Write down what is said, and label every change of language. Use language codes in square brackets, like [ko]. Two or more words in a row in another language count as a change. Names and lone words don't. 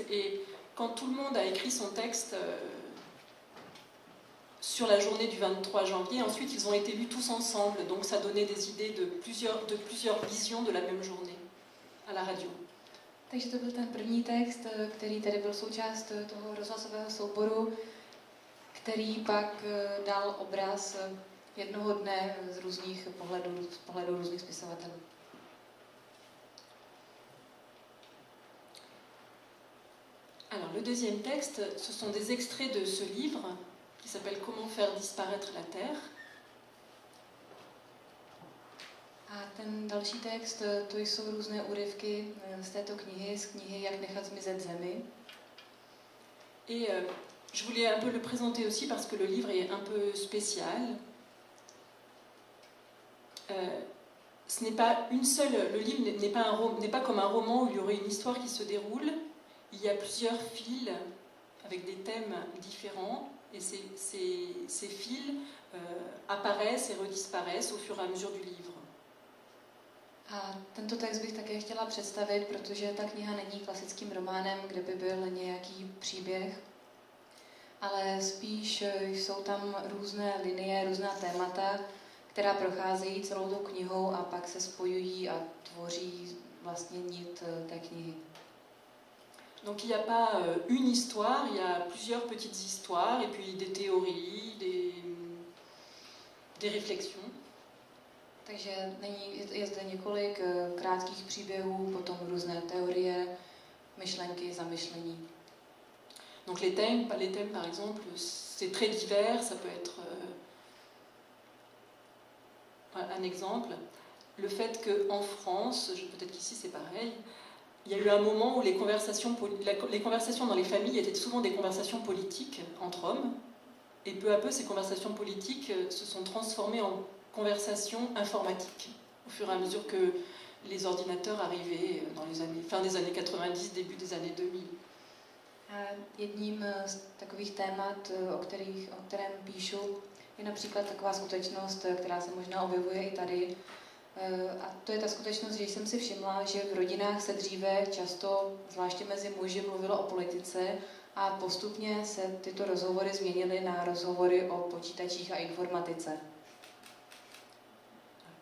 [fr] Et quand tout le monde a écrit son texte sur la journée du 23 janvier, ensuite, ils ont été lus tous ensemble. Donc, ça donnait des idées de plusieurs visions de la même journée à la radio. [cs] Takže to byl ten první text, který tedy byl součást toho rozhlasového souboru, který pak dal obraz jednoho dne z různých pohledů, z pohledu různých spisovatelů. [fr] Alors, le deuxième texte, ce sont des extraits de ce livre qui s'appelle « Comment faire disparaître la Terre ». [cs] A ten další text, to jsou různé úryvky z této knihy, z knihy Jak nechat zmizet zemi. [fr] Et je voulais un peu le présenter aussi parce que le livre est un peu spécial. Ce n'est pas une seule, le livre n'est pas comme un roman où il y aurait une histoire qui se déroule. Il y a plusieurs fils avec des thèmes différents et ces fils apparaissent et redisparaissent au fur et à mesure du livre. [cs] A tento text bych také chtěla představit, protože ta kniha není klasickým románem, kde by byl nějaký příběh, ale spíš jsou tam různé linie, různá témata, která procházejí celou tou knihou a pak se spojují a tvoří vlastně nit té knihy. [fr] Donc il n'y a pas une histoire, il y a plusieurs petites histoires et puis des théories, des réflexions. [cs] Takže je zde několik krátkých příběhů, potom různé teorie, myšlenky, zamyšlení. [fr] Donc les thèmes par exemple, c'est très divers, ça peut être un exemple. Le fait qu'en France, peut-être qu'ici c'est pareil, il y a eu un moment où les conversations dans les familles étaient souvent des conversations politiques entre hommes, et peu à peu ces conversations politiques se sont transformées en conversations informatiques, au fur et à mesure que les ordinateurs arrivaient dans les années, fin des années 90, début des années 2000. [cs] Jedním z takových témat, o kterém píšu, je například taková skutečnost, která se možná objevuje i tady. A to je ta skutečnost, že jsem si všimla, že v rodinách se dříve často, zvláště mezi muži, mluvilo o politice a postupně se tyto rozhovory změnily na rozhovory o počítačích a informatice.